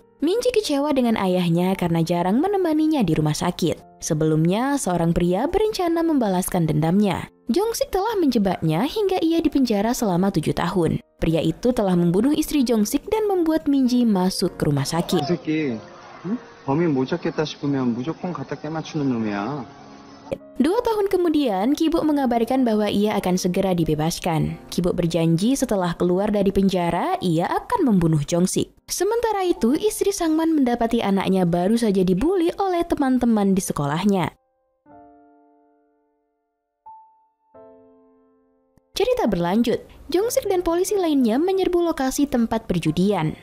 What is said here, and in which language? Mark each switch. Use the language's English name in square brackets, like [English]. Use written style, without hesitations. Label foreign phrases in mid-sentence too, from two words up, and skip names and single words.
[Indonesian] Min-ji kecewa dengan ayahnya karena jarang menemaninya di rumah sakit. Sebelumnya, seorang pria berencana membalaskan dendamnya. Jong-sik telah menjebaknya hingga ia dipenjara selama 7 tahun. Pria itu telah membunuh istri Jong-sik dan membuat Min-ji masuk ke rumah sakit. [Korean] 범인 못 잡겠다 싶으면 무조건 갖다 깨맞추는 놈이야. [Indonesian] 2 tahun kemudian, Ki-bo mengabarkan bahwa ia akan segera dibebaskan. Ki-bo berjanji setelah keluar dari penjara, ia akan membunuh Jong-sik. Sementara itu, istri Sang-man mendapati anaknya baru saja dibully oleh teman-teman di sekolahnya. Cerita berlanjut, Jong-sik dan polisi lainnya menyerbu lokasi tempat perjudian.